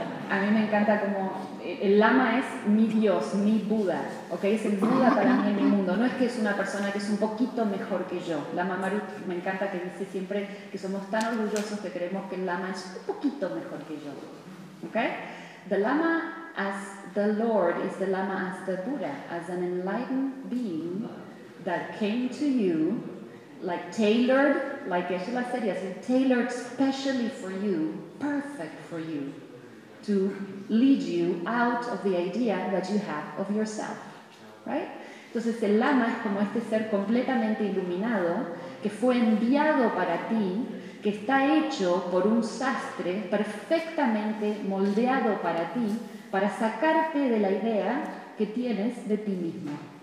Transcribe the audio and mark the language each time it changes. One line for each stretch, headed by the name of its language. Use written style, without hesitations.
Spanish: A mí me encanta como el Lama es mi Dios, mi Buda, okay? Es el Buda para mí en mi mundo. No es que es una persona que es un poquito mejor que yo. Lama Maruk me encanta que dice siempre que somos tan orgullosos que creemos que el Lama es un poquito mejor que yo, okay?
English: The Lama as the Lord is the Lama as the Buddha, as an enlightened being that came to you, like tailored, like Yeshua said, yes, tailored specially for you, perfect for you, to lead you out of the idea that you have of yourself, right?
Spanish: Entonces el Lama es como este ser completamente iluminado que fue enviado para ti, que está hecho por un sastre perfectamente moldeado para ti, para sacarte de la idea que tienes de ti mismo.